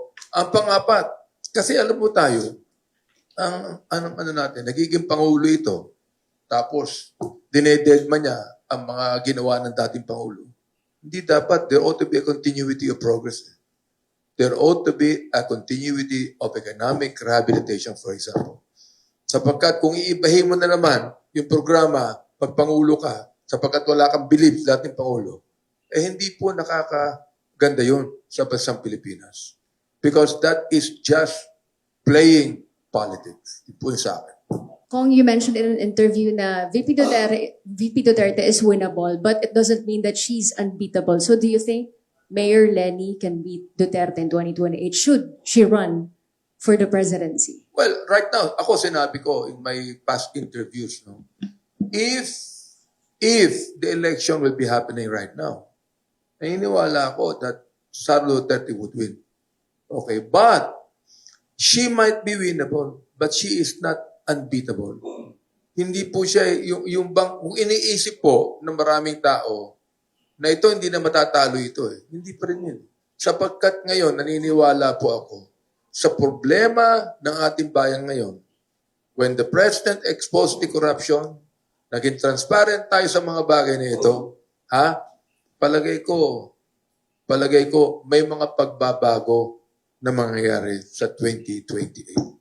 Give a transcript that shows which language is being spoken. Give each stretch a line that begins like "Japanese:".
Filipino: Ang pangapat, kasi alam mo tayo, ang natin, nagiging Pangulo ito, tapos dinededma niya ang mga ginawa ng dating Pangulo. Hindi dapat,
English: there ought to be a continuity of progress. There ought to be a continuity of economic rehabilitation, for example.
Filipino: Sapagkat kung iibahin mo na naman yung programa pag Pangulo ka, sapagkat wala kang belief sa dating Pangulo, hindi po nakakaganda yun sa bansang Pilipinas.
English: Because that is just playing politics.
Filipino: Ito po yung sa akin.
English: Kong, you mentioned in an interview na VP Duterte is winnable, but it doesn't mean that she's unbeatable. So do you think Mayor Lenny can beat Duterte in 2028? Should she run for the presidency? Well, right now,
Filipino: ako sinabi ko
English: in my past interviews, if the election will be happening right now,
Filipino: naniniwala ako
English: that Sara Duterte would win. Okay, but she might be winnable, but she is not unbeatable.
Filipino: Hindi po siya, kung iniisip po ng maraming tao na ito hindi na matatalo ito hindi pa rin yun. Sapagkat ngayon, naniniwala po ako sa problema ng ating bayan ngayon.
English: When the President exposed the corruption,
Filipino: naging transparent tayo sa mga bagay na ito, palagay ko, may mga pagbabago na mangyayari sa 2028.